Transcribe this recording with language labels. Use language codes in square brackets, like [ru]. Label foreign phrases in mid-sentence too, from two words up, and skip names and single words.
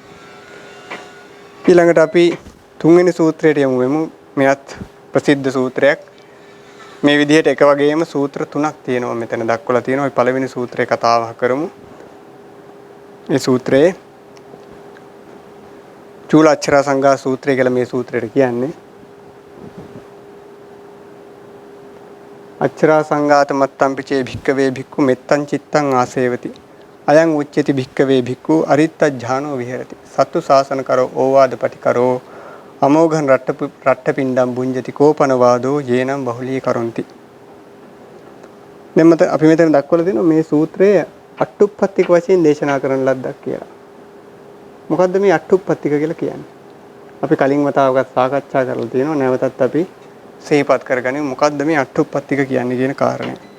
[si] ඊළඟට අපි තුන්වෙනි සූත්‍රයට යමු වෙමු. මෙයත් ප්‍රසිද්ධ සූත්‍රයක්. මේ විදිහට එක වගේම සූත්‍ර තුනක් තියෙනවා මෙතන දක්වලා තියෙනවා. අපි පළවෙනි සූත්‍රේ කතාව කරමු. මේ සූත්‍රයේ චූලාච්ඡරා සංඝා සූත්‍රය කියලා මේ සූත්‍රයට කියන්නේ. [pi] අච්ඡරා සංඝාත මත්තම් පිචේ භික්කවේ භික්ඛු මෙත්තං චිත්තං ආසේවති. අයං උච්චති භික්කවේ භික්ඛු අරිත්තඥානෝ විහෙරති. සත්තු ශාසන කරෝ ඕවාද පටිකරෝ අමෝඝං රට්ඨපිණ්ඩම් බුඤ්ජති කෝපන වාදෝ යේනම් බහුලී කරොන්ති. [si] දැන් අපි මෙතන දක්වලා තියෙනවා මේ සූත්‍රය අට්ඨුප්පත්තික වශයෙන් දේශනා කරන ලද්දක් කියලා. මොකද්ද මේ අට්ඨුප්පත්තික කියලා කියන්නේ? අපි කලින් වතාවකත් සාකච්ඡා කරලා තියෙනවා. නැවතත් අපි සිහිපත් කරගනිමු මොකද්ද මේ අට්ඨුප්පත්තික කියන්නේ කියන කාරණය.